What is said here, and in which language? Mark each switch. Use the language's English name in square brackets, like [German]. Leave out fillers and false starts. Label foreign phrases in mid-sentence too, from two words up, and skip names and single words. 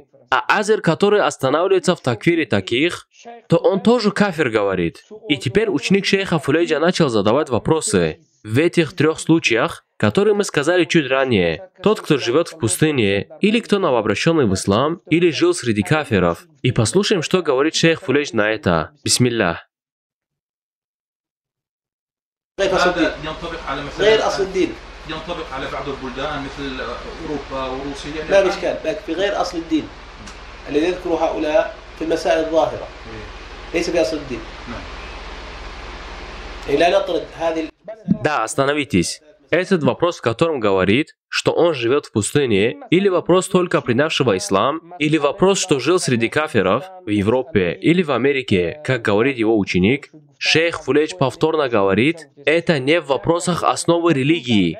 [Russian] А азир, который останавливается в такфире таких, то он тоже кафир, говорит. И теперь ученик шейха Фулейджа начал задавать вопросы. В этих трех случаях, которые мы сказали чуть ранее, тот, кто живет в пустыне, или кто новообращенный в ислам, или жил среди кафиров. И послушаем, что говорит шейх Фулейдж на это. Бисмиллах. [Arabic] غير أصل الدين ينطبق على بعض البلدان مثل أوروبا وروسيا. لا إشكال، لكن في غير أصل الدين الذي يذكر هؤلاء في المسائل الظاهرة ليس في أصل الدين. لا نطرد هذه. [Russian] Да, остановитесь. Этот вопрос, в котором говорит, что он живет в пустыне, или вопрос только принявшего ислам, или вопрос, что жил среди кафиров в Европе или в Америке, как говорит его ученик, шейх Фулейдж повторно говорит, это не в вопросах основы религии.